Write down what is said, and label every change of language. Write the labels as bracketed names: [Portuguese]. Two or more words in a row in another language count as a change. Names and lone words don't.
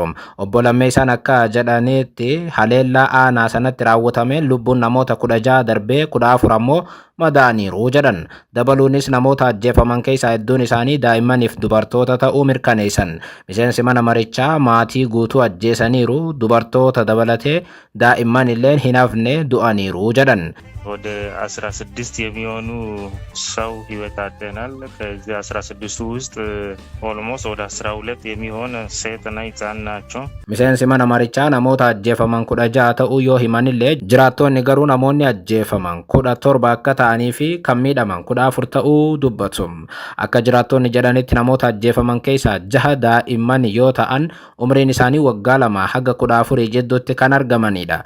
[Oromo] Obbo Lammeessaan akka jedhanitti haleellaa aanaa sanatti raawwatame lubbuun namoota 16 darbee 14 ammoo madaaniiru jedhan. Dabaluunis namoota ajjeefaman keessaa hedduun isaanii daa'immaniif dubartoota ta'uu mirkaneessan. Miseensi mana marichaa maatii guutuu ajjeesaniiru, dubartoota dabalatee daa'imman illeen hin hafne du'aniiru jedhan. [Amharic] ወደ 16 የሚሆኑ ሰው ህይወት አጥተናል። ከዚህ 16 ውስጥ ኦልሞስት ወደ 12 የሚሆን ሴትና ህፃን ናቸው። [Oromo] miseensi mana marichaa namoota ajjeefaman 16 ta'uu yoo himanillee jiraattonni garuu namoonni ajjeefaman 17 akka ta'anii fi kan miidhaman 14 ta'uu dubbatu. Akka jiraattonni jedhanitti namoota ajjeefaman keessaa 6 daa'imman yoo ta'an umriin isaanii waggaa 2 haga 14 jidduutti kan argamanidha.